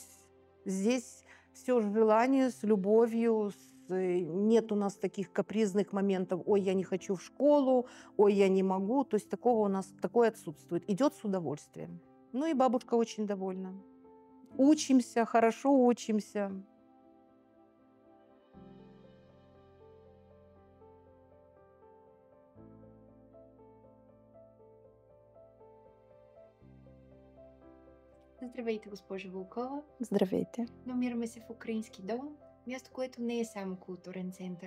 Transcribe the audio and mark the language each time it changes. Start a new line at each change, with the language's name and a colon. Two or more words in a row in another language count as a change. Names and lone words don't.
Russian: Здесь все с желанием, с любовью. Нет у нас таких капризных моментов. Ой, я не хочу в школу, ой, я не могу. То есть такое отсутствует. Идет с удовольствием. Ну и бабушка очень довольна. Учимся, хорошо учимся.
Bulgarian: Здравейте, госпожо Волкова. Здравейте. Намираме се в Украински дом, място, което не е само културен център.